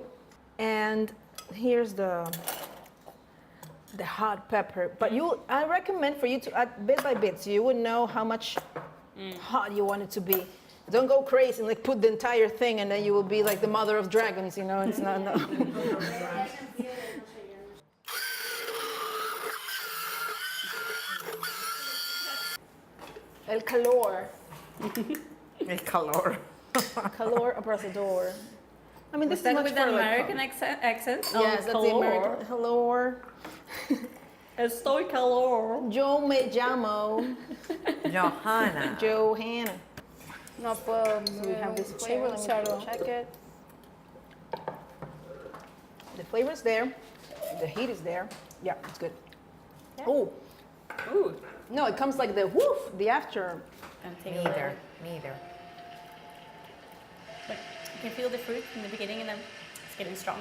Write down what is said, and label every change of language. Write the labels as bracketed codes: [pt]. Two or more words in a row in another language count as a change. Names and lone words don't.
[en] And here's the hot pepper. But I recommend for you to add bit by bit, so you would know how much hot you want it to be. Don't go crazy and like put the entire thing, and then you will be like the mother of dragons. You know, it's not. [es] No. El calor. El calor. Calor abrasador. [en] I mean, this is much with for an like, American accent? Yes, that's the American. Hello. [es] Estoy calor. Yo me llamo Johanna. Johanna. No puedo. [en] So we have this flavor. Let me check it. The flavor is there. The heat is there. Yeah, it's good. Yeah. Oh, Ooh. no, it comes like the woof, the after. And take a little. Neither. But you can feel the fruit in the beginning, and then it's getting strong.